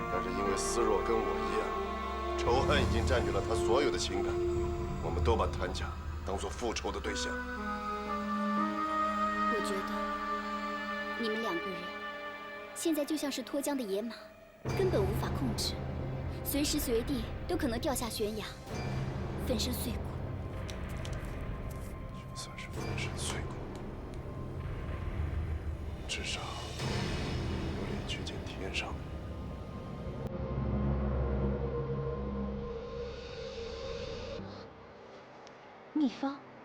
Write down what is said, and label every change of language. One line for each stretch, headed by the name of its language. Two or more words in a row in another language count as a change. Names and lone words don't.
Chinese: 但是因為思若跟我一樣，仇恨已經佔據了他所有的情感，我們都把譚家當作復仇的對象。我覺得你們兩個人現在就像是脫韁的野馬，根本無法控制，隨時隨地都可能掉下懸崖，粉身碎骨。就算是粉身碎骨，至少有臉去見天上。秘方？